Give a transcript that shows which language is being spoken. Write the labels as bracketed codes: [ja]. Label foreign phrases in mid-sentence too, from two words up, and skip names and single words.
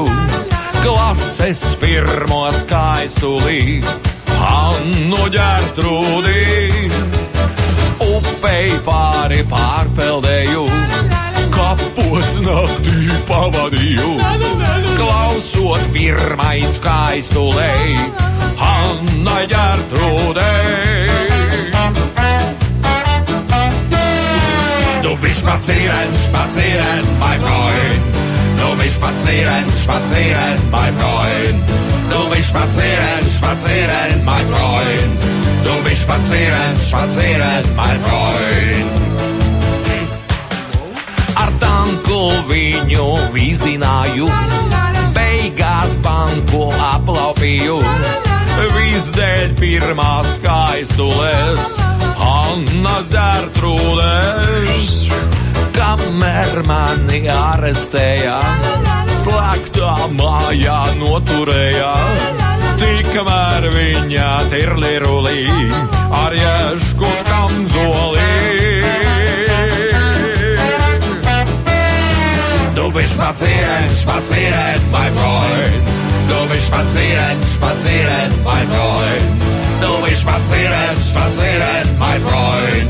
[lv] Klases pirmo skaistulī, Annu Ģertrūdī. Upei pāri pārpeldēju, kapos naktī pavadīju. Klausot pirmai skaistulei, Annai Ģertrūdei. [de] Du bist spazieren, spazieren, mein Freund. Du bist spazieren, spazieren, mein Freund. Du bist spazieren, spazieren, mein Freund. Du bist spazieren, spazieren, mein Freund. [lv] Ar tanku viņu vizināju, beigās banku aplaupīju. Visdēļ pirmās skaistules, Annas Ģertrūdes. Kamēr mani arestēja, slēgtā mājā noturēja. Tikmēr viņa tirlirulī ar ješku kamzolī. [de] Du bist spazieren, spazieren, mein Freund. Du bist spazieren, spazieren, mein Freund. Du bist spazieren, spazieren, mein Freund.